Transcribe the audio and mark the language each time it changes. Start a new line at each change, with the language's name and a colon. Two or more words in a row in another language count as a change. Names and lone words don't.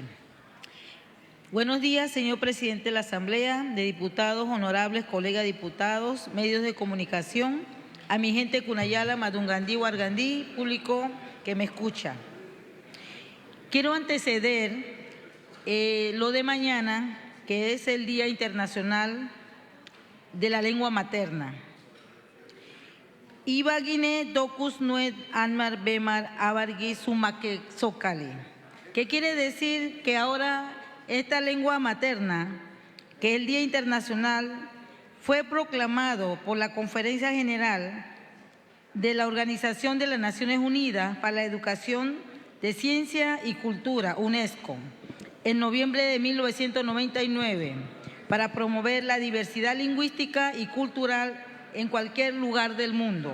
Spanish: Buenos días, señor presidente de la Asamblea de Diputados, honorables colegas diputados, medios de comunicación, a mi gente Cunayala, Madungandí, Huargandí, público que me escucha. Quiero anteceder lo de mañana, que es el Día Internacional de la Lengua Materna.
San Blas Kuna: Ibaguine docus nuet anmar bemar abargui sumake socale.
Spanish: ¿Qué quiere decir? Que ahora esta lengua materna, que el Día Internacional, fue proclamado por la Conferencia General de la Organización de las Naciones Unidas para la Educación de Ciencia y Cultura, UNESCO, en noviembre de 1999, para promover la diversidad lingüística y cultural en cualquier lugar del mundo.